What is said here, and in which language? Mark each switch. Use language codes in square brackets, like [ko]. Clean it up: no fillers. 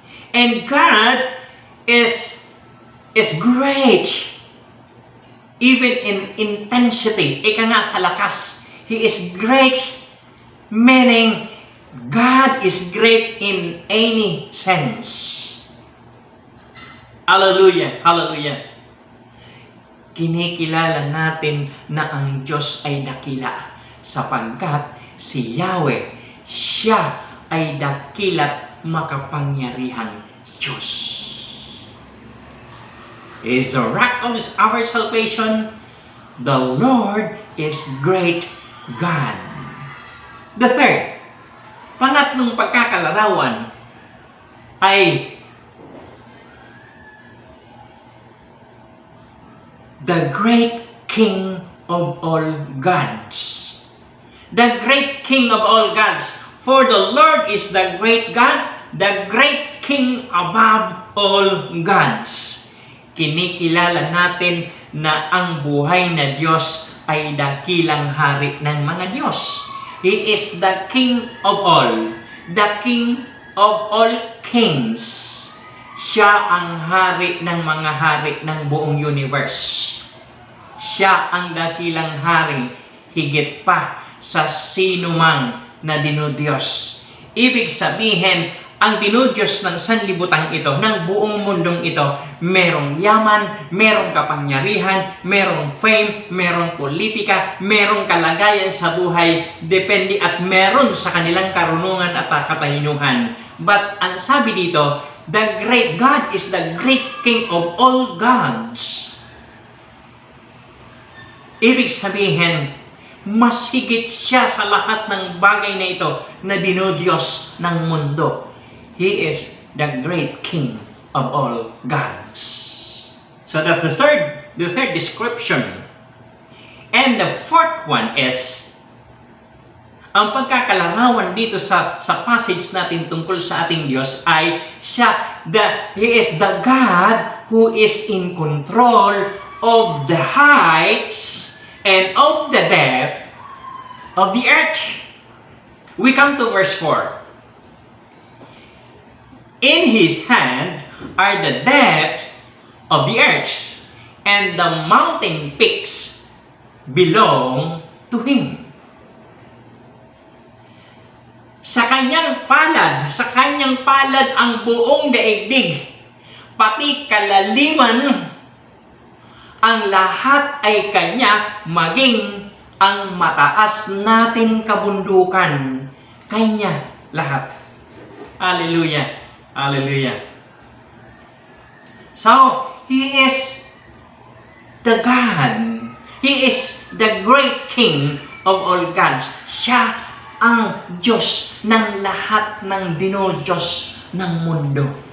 [en] And God is great even in intensity. [tl] Ika nga sa lakas. [en] He is great, meaning God is great in any sense. Hallelujah, hallelujah. [tl] Kinikilala natin na ang Diyos ay dakila sapagkat si Yahweh, siya ay dakila't makapangyarihan Diyos. [en] He is the rock of our salvation. The Lord is great God. The third, [tl] pangatlong pagkakalarawan ay [en] the great King of all gods. The great King of all gods. For the Lord is the great God, the great King above all gods. [tl] Kinikilala natin na ang buhay na Diyos ay dakilang hari ng mga Diyos. [en] He is the King of all, the King of all kings. [tl] Siya ang hari ng mga hari ng buong universe. Siya ang dakilang hari, higit pa sa sino mang na dinudiyos. Ibig sabihin, ang dinudiyos ng sanlibutan ito, ng buong mundong ito, merong yaman, merong kapangyarihan, merong fame, merong politika, merong kalagayan sa buhay, depende at meron sa kanilang karunungan at katalinuhan. [en] But [tl] ang sabi dito, [en] the great God is the great King of all gods. [tl] Ibig sabihin, mas higit siya sa lahat ng bagay na ito na dinudiyos ng mundo. [en] He is the great King of all gods. So that's the third description. And the fourth one is, [tl] ang pagkakalarawan dito sa passage natin tungkol sa ating Diyos ay [en] He is the God who is in control of the heights and of the depth of the earth. We come to verse 4. In His hand are the depths of the earth, and the mountain peaks belong to Him. [tl] Sa kanyang palad ang buong daigdig, pati kalaliman, ang lahat ay Kanya, maging ang mataas nating kabundukan, Kanya lahat. [en] Hallelujah! Hallelujah! So, He is the God. He is the great King of all gods. [tl] Siya ang Diyos ng lahat ng dinodiyos ng mundo.